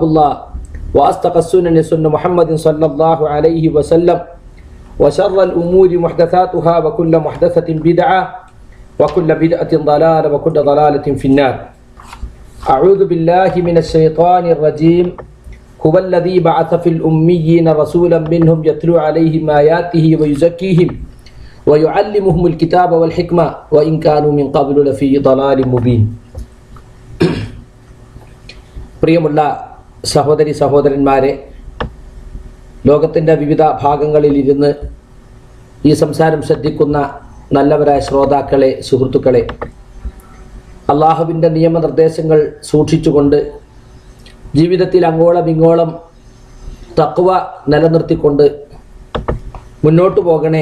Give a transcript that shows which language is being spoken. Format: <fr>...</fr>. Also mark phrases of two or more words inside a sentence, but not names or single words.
<ar>الله وأصدق السنن سنة محمد صلى الله عليه وسلم وشر الأمور محدثاتها وكل محدثة بدعة وكل بدعة ضلالة وكل ضلالة في النار أعوذ بالله من الشيطان الرجيم هو الذي بعث في الأميين رسولا منهم يتلو عليهم آياته ويزكيهم ويعلمهم الكتاب والحكمة وإن كانوا من قبل لفي ضلال مبين.</ar> <ml>പ്രിയമുള്ള സഹോദരി സഹോദരന്മാരെ, ലോകത്തിൻ്റെ വിവിധ ഭാഗങ്ങളിൽ ഇരുന്ന് ഈ സംസാരം ശ്രദ്ധിക്കുന്ന നല്ലവരായ ശ്രോതാക്കളെ, സുഹൃത്തുക്കളെ, അള്ളാഹുവിൻ്റെ നിയമനിർദ്ദേശങ്ങൾ സൂക്ഷിച്ചുകൊണ്ട് ജീവിതത്തിൽ അങ്ങോളം ഇങ്ങോളം തഖ്വ നിലനിർത്തിക്കൊണ്ട് മുന്നോട്ട് പോകണേ.</ml>